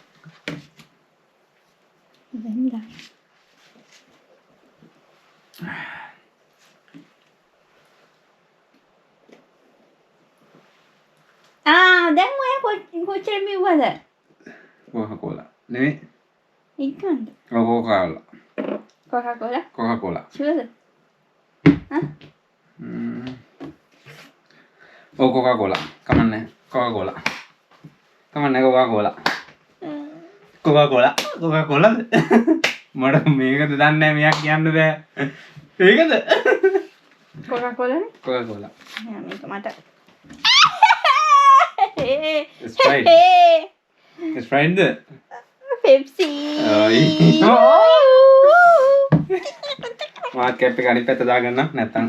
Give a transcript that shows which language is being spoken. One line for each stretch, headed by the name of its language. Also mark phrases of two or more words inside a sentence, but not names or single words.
Sinhala: දැන් දැන් ඔය කොච්චර මෙව්වද? Coca-Cola. නෙමෙයි. ඉක්මනට. Coca-Cola. Coca-Cola. Coca-Cola. Sure. Coca-Cola. කමන්නේ. Coca-Cola. කමන්නේ Coca-Cola. Coca-Cola. Coca-Cola. මට මේකද දන්නේ නැහැ මෙයා කියන්න බෑ. ඒකද? Coca-Cola නේ? Coca-Cola. නෑ මේක මට. Sprite. Sprite. Pepsi. මාත් කැප් එක අනිත් පැත්ත දාගන්න නැත්තම්.